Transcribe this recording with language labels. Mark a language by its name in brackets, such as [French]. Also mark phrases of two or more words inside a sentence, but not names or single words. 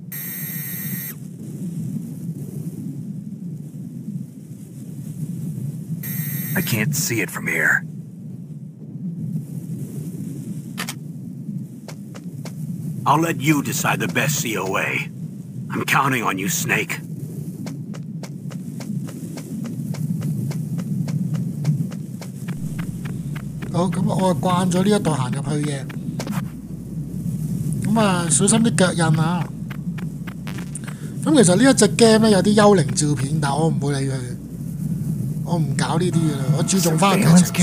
[English] I can't see it from here. I'll let you decide the best COA. I'm counting on you, Snake. [Cantonese] 好，咁我慣咗呢一度行入去嘅，咁啊小心啲腳印啊！咁其實呢一隻 game 咧有啲幽靈照片，但我唔會理佢，我唔搞呢啲嘅啦，我注重翻劇情。